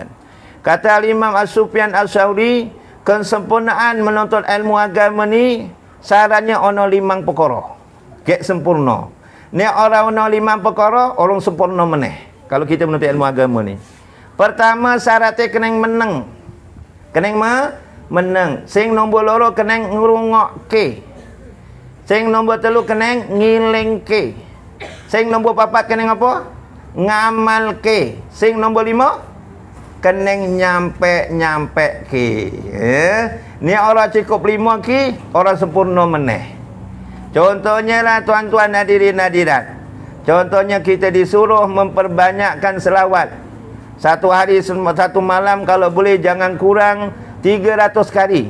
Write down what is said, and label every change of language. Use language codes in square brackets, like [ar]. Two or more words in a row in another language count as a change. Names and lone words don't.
[ms] Kata Imam As-Sufyan As-Syauri, kesempurnaan menuntut ilmu agama ni syaratnya ono 5 perkara. Kek sempurna. [jv] Ni orang ono 5 perkara, orang sempurna meneh. [ms] Kalau kita menuntut ilmu agama ni. Pertama syaratnya kena menang. Kena menang. [jv] Sing nombor loro kena ngrungokke. Sing nombor telu kena ngilingke. Sing nombor papat kena apa? Ngamalke. Sing nombor 5 kena nyampe ke. Ni orang cukup 5 ki, orang sempurna meneh. [ms] Contohnya lah tuan-tuan hadirin hadirat. Contohnya kita disuruh memperbanyakkan selawat. Satu hari, satu malam kalau boleh jangan kurang 300 kali.